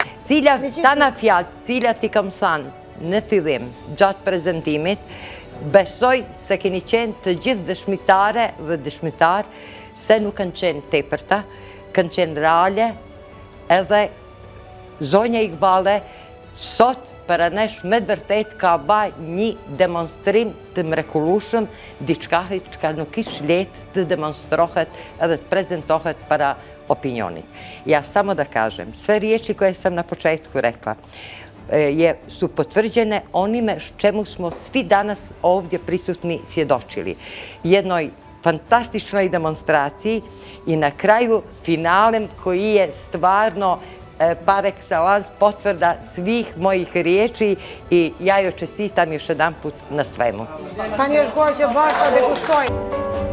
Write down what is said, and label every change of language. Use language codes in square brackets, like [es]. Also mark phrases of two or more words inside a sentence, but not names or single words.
[sq] Tana fjalë, cilat i kam thënë në fillim, gjatë prezentimit, besoj se keni qenë të gjithë dëshmitare dhe dëshmitar, se nuk kanë qenë tepërta, kanë qenë reale, edhe zonja Iqbale sot për nesh me të vërtet ka baj një demonstrim të mrekullueshëm, diçka që nuk ish lehtë të demonstrohet edhe të prezentohet para opinionit. [sr] Ja samo da kažem, sve riječi koje sam na početku rekla su potvrđene onime čemu smo svi danas ovdje prisutni svjedočili. Jednoj fantastičnoj demonstraciji i na kraju finalem koji je stvarno [fr] par excellence [sr] potvrda svih mojih riječi i ja joj čestitam još jedan put na svemu. [sq] Tani është koha që bashkë ta degustojmë.